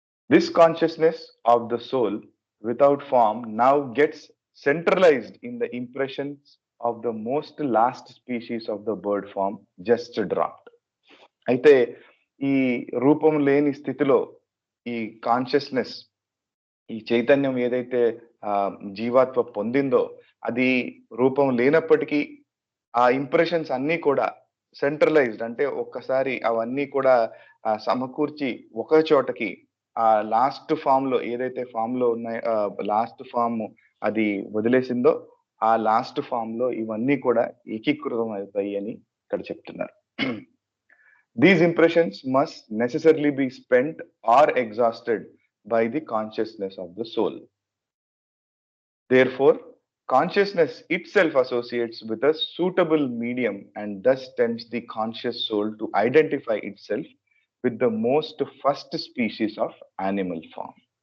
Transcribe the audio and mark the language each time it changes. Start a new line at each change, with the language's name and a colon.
English: This consciousness of the soul without form now gets centralized in the impressions of the most last species of the bird form just dropped.
Telugu: అయితే ఈ రూపం లేని స్థితిలో ఈ consciousness, ఈ చైతన్యం ఏదైతే జీవాత్మ పొందిందో అది రూపం లేనప్పటికీ ఆ ఇంప్రెషన్స్ అన్నీ కూడా సెంట్రలైజ్డ్, అంటే ఒక్కసారి అవన్నీ కూడా సమకూర్చి ఒక చోటకి ఆ లాస్ట్ ఫామ్ లో ఏదైతే ఫామ్ లో ఉన్నాయో, లాస్ట్ ఫామ్ అది వదిలేసిందో ఆ లాస్ట్ ఫామ్ లో ఇవన్నీ కూడా ఏకీకృతం అవుతాయి అని ఇక్కడ చెప్తున్నారు.
English: These impressions must necessarily be spent or exhausted by the consciousness of the soul. Therefore, consciousness itself associates with a suitable medium and thus tempts the conscious soul to identify itself with the most first species of animal form.